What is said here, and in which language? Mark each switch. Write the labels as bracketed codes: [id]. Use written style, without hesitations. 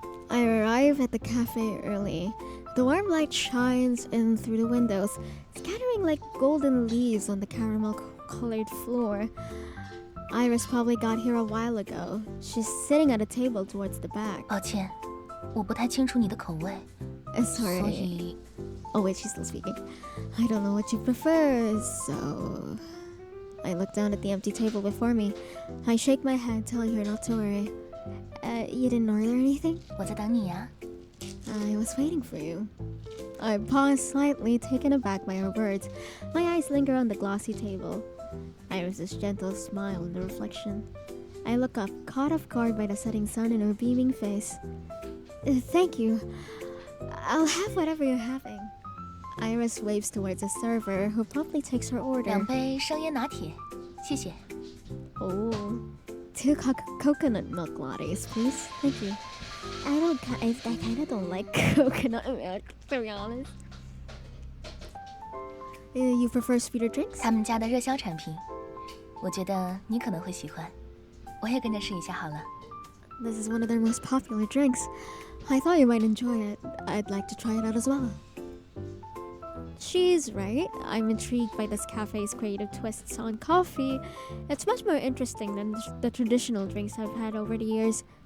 [en] I arrive at the cafe early. The warm light shines in through the windows, scattering like golden leaves on the caramel-colored floor. Iris probably got here a while ago. She's sitting at a table towards the back. [zh] 抱歉，我不太清楚你的口味。 [en] Sorry. [zh] 所以 [en] Oh wait, she's still speaking. I don't know what you prefer, so... I look down at the empty table before me. I shake my head, telling her not to worry. You didn't order anything? [zh] 我在等你呀。 [en] I was waiting for you. I pause slightly, taken aback by her words. My eyes linger on the glossy table. Iris's gentle smile in the reflection. I look up, caught off guard by the setting sun in her beaming face. Thank you. I'll have whatever you're having. Iris waves towards a server, who promptly takes her order. [zh] 2杯生椰拿铁，谢谢。 [en] Oh, 2 coconut milk lattes, please. Thank you. I kind of don't like coconut milk, to be honest. You prefer sweeter drinks? [zh] 他们家的热销产品，我觉得你可能会喜欢。我也跟着试一下好了。 [en] This is one of their most popular drinks. I thought you might enjoy it. I'd like to try it out as well. She's right. I'm intrigued by this cafe's creative twists on coffee. It's much more interesting than the traditional drinks I've had over the years.